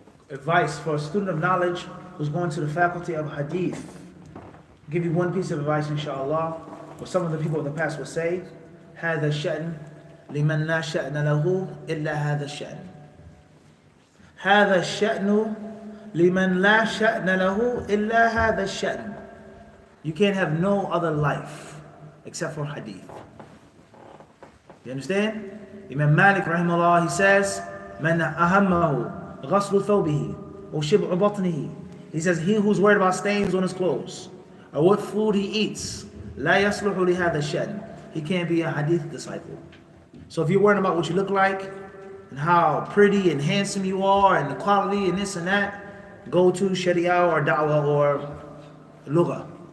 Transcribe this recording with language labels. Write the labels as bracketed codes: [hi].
[en] advice for a student of knowledge who's going to the faculty of hadith. I'll give you one piece of advice, inshallah. What some of the people of the past would say: [ar] هذا الشأن لمن لا شأن له إلا هذا الشأن. هذا الشأن لمن لا شأن له إلا هذا الشأن. [en] You can't have no other life except for hadith. You understand? Imam Malik rahimahullah, he says, [ar] من أهمه غسل ثوبه وشبع بطنه. [en] He says, he who's worried about stains on his clothes or what food he eats, [ar] لا يصلح لهذا الشأن. [en] He can't be a hadith disciple. So if you're worried about what you look like and how pretty and handsome you are and the quality and this and that, go to Sharia or Da'wah or Lugha.